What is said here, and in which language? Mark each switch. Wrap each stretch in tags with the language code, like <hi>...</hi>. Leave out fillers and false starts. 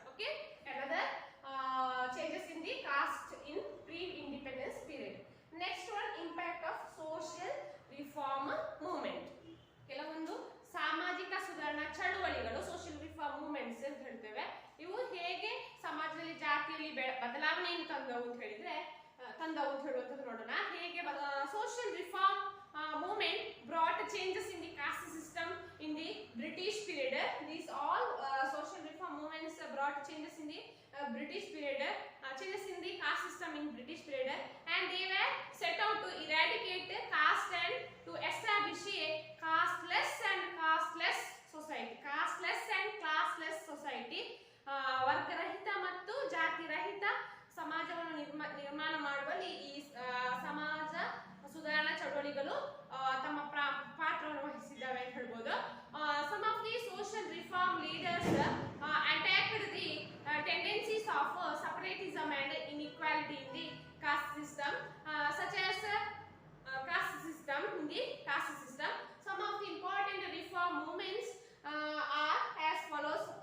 <en>Okay, another changes in the caste in pre-independence period. Next one, impact of social reform movement.</en> <kn>ಕೆಲವೊಂದು ಸಾಮಾಜಿಕ ಸುಧಾರಣಾ ಚಳುವಳಿಗಳು,</kn> <en>social reform movements</en> <kn>ಅಂತ ಹೇಳ್ತೇವೆ. ಇವು ಹೇಗೆ ಸಮಾಜದಲ್ಲಿ ಜಾತಿಯಲ್ಲಿ ಬದಲಾವಣೆಯನ್ನು ತಂದವು ಅಂತ ಹೇಳುವಂಥದ್ದು ನೋಡೋಣ. ಹೇಗೆ</kn> <en>Social reform movement brought changes in the caste system in the British period. These all social reform movements brought changes in the British period, changes in the caste system in British period, and they were set out to eradicate caste and to establish a casteless and classless society. Casteless and classless society,</en> <kn>ವರ್ಗರಹಿತ ಮತ್ತು ಜಾತಿ ರಹಿತ ಸಮಾಜವನ್ನು ನಿರ್ಮಾಣ ಮಾಡುವಲ್ಲಿ ಈ ಸಮಾಜ ಸುಧಾರಣಾ ಚಳವಳಿಗಳು ತಮ್ಮ ಪಾತ್ರವನ್ನು ವಹಿಸಿದ್ದಾವೆ ಅಂತ ಹೇಳ್ಬೋದು.</kn> <en>Some of the social reform leaders attacked the tendencies of separatism and inequality in the caste system, such as caste system in the caste system. Some of the important reform movements are as follows.</en>